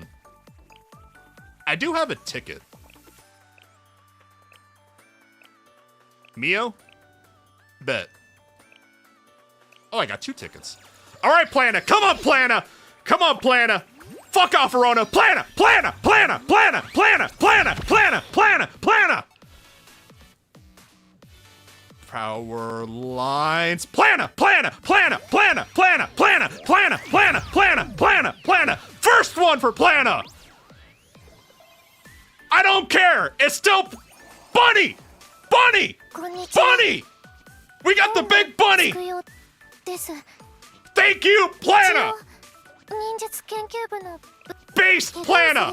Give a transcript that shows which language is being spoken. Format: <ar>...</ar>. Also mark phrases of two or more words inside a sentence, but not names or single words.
<en>I do have a ticket. Mio? Bet. Oh, I got 2 tickets. All right, Plana. Come on, Plana. Come on, Plana. Fuck off, Verona. Plana, Plana, Plana, Plana, Plana, Plana, Plana, Plana, Plana. Powerlines. Plana, Plana, Plana, Plana, Plana, Plana, Plana, Plana, Plana, Plana, Plana. First one for Plana. I don't care. It's still Bunny. Bunny. Bunny. We got the big bunny. Thank you, Plana. Beast Plana.</en>